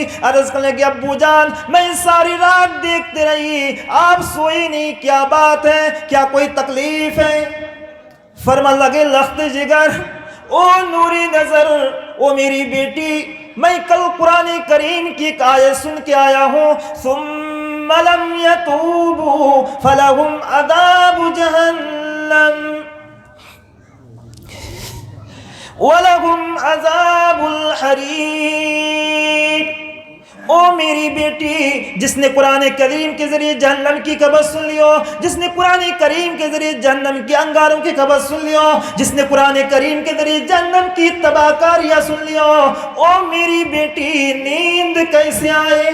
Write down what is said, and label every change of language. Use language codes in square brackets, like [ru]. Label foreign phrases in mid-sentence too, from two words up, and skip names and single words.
[ur] عرض کرنے لگی، ابو جان میں ساری رات دیکھتے رہی، آپ سوئی نہیں، کیا بات ہے، کیا کوئی تکلیف ہے? فرما لگے، لخت جگر، او نوری نظر، او میری بیٹی، میں کل قرآن کریم کی ایک آیت سن کے آیا ہوں, [ar] ملم يتوبوا فلهم عذاب جهنم ولهم عذاب الحريق [ur] او میری بیٹی، جس نے قرآن کریم کے ذریعے جہنم کی خبر سن لیو، جس نے قرآن کریم کے ذریعے جہنم کے انگاروں کی خبر سن لیو، جس نے قرآن کریم کے ذریعے جہنم کی تباہ کاریاں سن لیو، او میری بیٹی نیند کیسے آئے؟